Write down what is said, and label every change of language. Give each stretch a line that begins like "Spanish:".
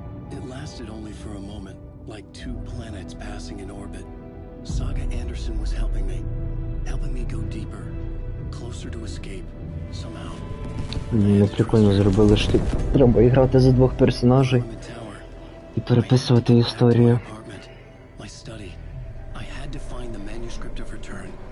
English: It lasted only for a moment, like two planets passing in orbit. Saga Anderson was helping me go deeper, closer to escape, somehow.
Ukrainian: Ми прикольно зробили, що тут треба грати за двох персонажей і переписувати історію.
English: My study. I had to find the manuscript of Return.